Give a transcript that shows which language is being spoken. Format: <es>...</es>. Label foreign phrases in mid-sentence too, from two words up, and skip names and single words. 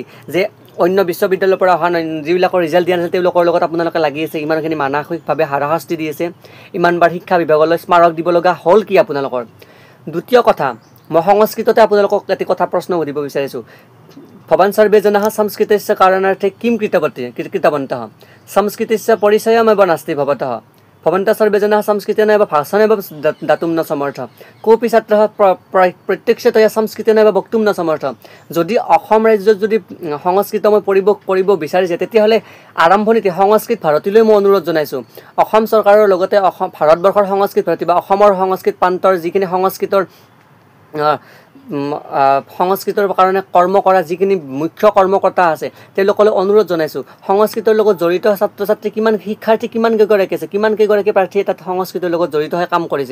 <as>যে অন্য বিশ্ববিদ্যালয়ৰ পৰা অহা যিবিলাকৰ ৰিজাল্ট দিয়া নাছিল তেওঁলোকৰ লগত আপোনালোকে লাগি আছে, ইমানখিনি মানসিকভাৱে হাৰাশাস্তি দি আছে, ইমানবাৰ শিক্ষা বিভাগলৈ স্মাৰক দিব লগা হ'ল কি আপোনালোকৰ? দ্বিতীয় কথা, মই সংস্কৃততে আপোনালোকক এটি কথা প্ৰশ্ন সুধিব বিচাৰিছোঁ।</as> <sa>ভৱান সৰ্বে জনাঃ সংস্কৃতস্য कारणार्थे किं कृतवन्तः संस्कृतस्य परिचयमेव नास्ति भवतः भवन्तः सर्वे जनाः संस्कृतेनैव भाषणेव दातुं न समर्थः कोऽपि छात्रः प्रत्यक्षतया संस्कृतेनैव वक्तुं न समर्थः।</sa> <as>যদি অসম ৰাজ্যত যদি সংস্কৃত মই কৰিব বিচাৰিছে তেতিয়াহ'লে আৰম্ভণিতে সংস্কৃত ভাৰতীলৈ মই অনুৰোধ জনাইছোঁ। অসম চৰকাৰৰ লগতে ভাৰতবৰ্ষৰ সংস্কৃত ভাৰতী বা অসমৰ সংস্কৃত প্ৰান্তৰ যিখিনি সংস্কৃতৰ কাৰণে কৰ্ম কৰা যিখিনি মুখ্য কৰ্মকৰ্তা আছে তেওঁলোকলৈ অনুৰোধ জনাইছোঁ, সংস্কৃতৰ লগত জড়িত ছাত্ৰ ছাত্ৰী কিমান শিক্ষাৰ্থী কিমান কেইগৰাকী আছে, কিমান কেইগৰাকী প্ৰাৰ্থীয়ে তাত সংস্কৃতৰ লগত জড়িত হৈ কাম কৰিছে।</as>